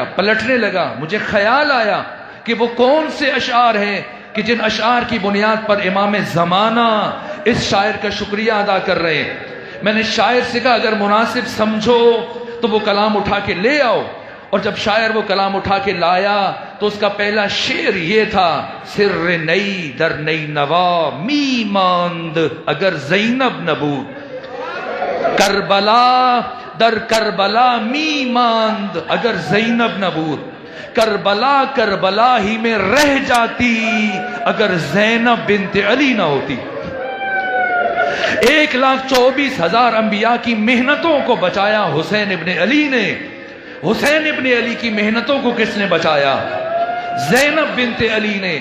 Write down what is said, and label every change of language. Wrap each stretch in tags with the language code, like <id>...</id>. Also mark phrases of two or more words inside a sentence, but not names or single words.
<ur>پلٹنے لگا، مجھے خیال آیا کہ وہ کون سے اشعار ہیں کہ جن اشعار کی بنیاد پر امام زمانہ اس شاعر کا شکریہ ادا کر رہے ہیں. میں نے شاعر سے کہا اگر مناسب سمجھو تو وہ کلام اٹھا کے لے آؤ. اور جب شاعر وہ کلام اٹھا کے لایا تو اس کا پہلا شعر یہ تھا،</ur> <fa>سر نئی در نئی نوا می ماند اگر زینب نبود، کربلا در کربلا می ماند اگر زینب نبود،</fa> <ur>کربلا کربلا ہی میں رہ جاتی اگر زینب بنت علی نہ ہوتی. 1,24,000 انبیاء کی محنتوں کو بچایا حسین ابن علی نے. حسین ابن علی کی محنتوں کو کس نے بچایا؟ زینب بنت علی نے.</ur>